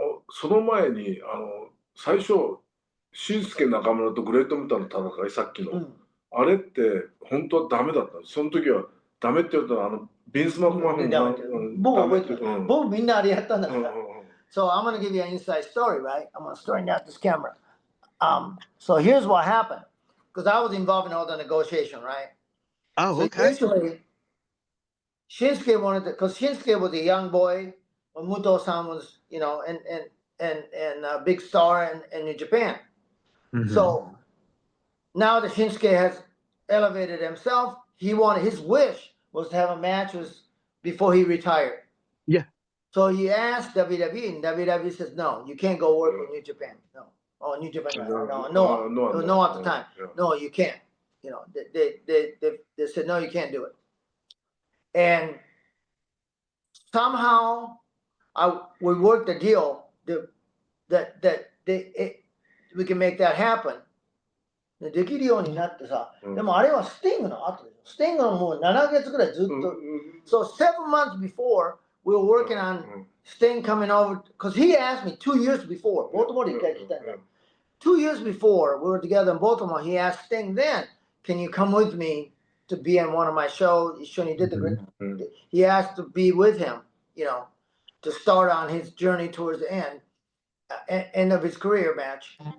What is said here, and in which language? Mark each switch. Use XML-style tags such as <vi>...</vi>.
<ja>その前に、最初、俊介中村とグレートムタの戦い、さっきの。あれって本当はダメだった。その時はダメって言ったらビンス・マクマホンが僕覚えてる。僕みんなあれやったんだから。</ja> <en>So I'm going to give you an inside story, right? I'm going to straighten out this camera. So here's what happened. Because I was involved in all the negotiation, right? Oh, so okay. Eventually, Shinsuke wanted to, because Shinsuke was a young boy when Muto-san was, and a big star in Japan. So now that Shinsuke has elevated himself, his wish was to have a match before he retired. Yeah. So he asked WWE, and WWE says, no, you can't go work with New Japan. No. Oh, New Japan. No at the time. No, you can't. They said, no, you can't do it. And somehow we worked a deal that we can make that happen.</en> <ja>できるようになってさ、でもあれはスティングの後でしょ。スティングのもう7ヶ月ぐらいずっと。</ja> <en>So 7 months before, we were working on Sting coming over, because he asked me 2 years before, Baltimore</en> <ja>で一回来たんだ。</ja> <en>2 years before, we were together in Baltimore, he asked Sting then, can you come with me to be on one of my shows?</en> <ja>一緒に出てくれ。</ja> <en>He asked to be with him, to start on his journey towards the end of his career match.</en>